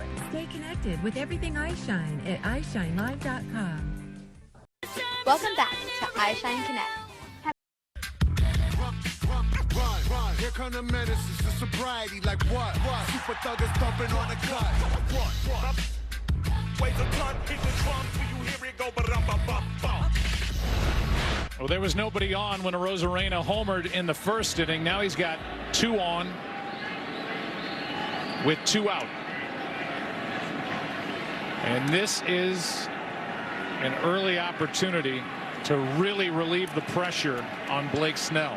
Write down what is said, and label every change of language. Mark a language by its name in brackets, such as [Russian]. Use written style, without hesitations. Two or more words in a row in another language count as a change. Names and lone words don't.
[English] Stay connected with everything eyeshine at eyeshinelive.com. Welcome back to iShine Connect. Here come the menaces, the sobriety, like what? Super thuggers thumping on the cut. What? Wait the cut, hit the drum, till you hear it go ba-dum-ba-ba-ba. Well, there was nobody on when Arozarena homered in the first inning. Now he's got 2 on with 2 out. And this is an early opportunity to really relieve the pressure on Blake Snell.